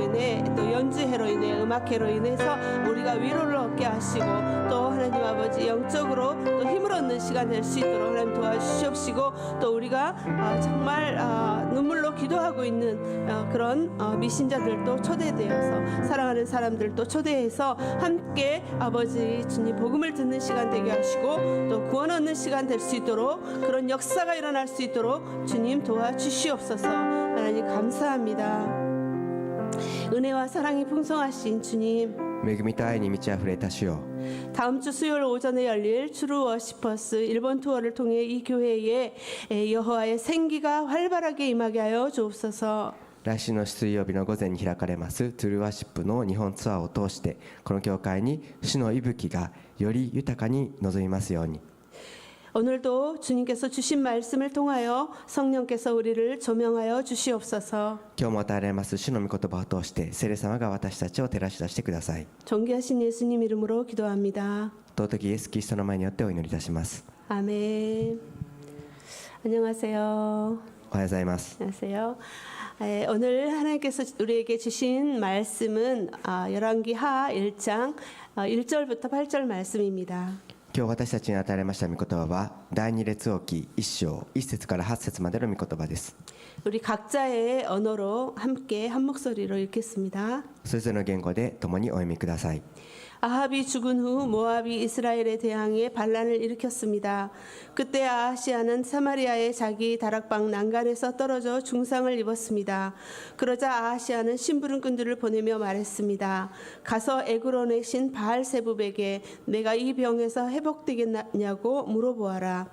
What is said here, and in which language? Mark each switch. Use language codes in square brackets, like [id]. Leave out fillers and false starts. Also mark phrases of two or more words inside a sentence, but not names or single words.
[ko] 인해 또 연주회로 인해 음악회로 인해서 우리가 위로를 얻게 하시고 또 하나님 아버지 영적으로 또 힘을 얻는 시간 될 수 있도록 하나님 도와주시옵시고 또 우리가 정말 눈물로 기도하고 있는 그런 미신자들도 초대되어서 사랑하는 사람들도 초대해서 함께 아버지 주님 복음을 듣는 시간 되게 하시고 또 구원 얻는 시간 될 수 있도록 그런 역사가 일어날 수 있도록 주님 도와주시옵소서. 하나님 감사합니다. 은혜와 사랑이 풍성하신 주님 [ja] 恵みと愛に満ち溢れた主よ、 [ko] 다음 주 수요일 오전에 열릴 트루 워시퍼스 일본 투어를 통해 이 교회에 여호와의 생기가 활발하게 임하게 하여 주옵소서. [ja] 来週の水曜日の午前に開かれますトゥルーワーシップの日本ツアーを通してこの教会に主の息吹がより豊かに望みますように。 [ko] 오늘도 주님께서 주신 말씀을 통하여 성령께서 우리를 조명하여 주시옵소서. [ja] 今日も与えられます主の御言葉を通して聖霊様が私たちを照らし出してください。 [ko] 존귀하신 예수님 이름으로 기도합니다. [ja] 尊きイエス・キリストの前によってお祈りいたします。 [ko] 아멘. 안녕하세요. [ja] おはようございます。 [ko] 안녕하세요. 오늘 하나님께서 우리에게 주신 말씀은 열왕기하 1장 1절부터 8절 말씀입니다. [ja] 今日私たちに与えられました御言葉は第二列王記1章1節から8節までの御言葉です。 [ko] 우리 각자의 언어로 함께 한 목소리로 읽겠습니다. [ja] それぞれの言語で共にお読みください。 [ko] 아합이 죽은 후 모압이 이스라엘에 대항해 반란을 일으켰습니다. 그때 아하시아는 사마리아의 자기 다락방 난간에서 떨어져 중상을 입었습니다. 그러자 아하시아는 심부름꾼들을 보내며 말했습니다. 가서 에그론의 신 바알세붑에게 내가 이 병에서 회복되겠냐고 물어보아라.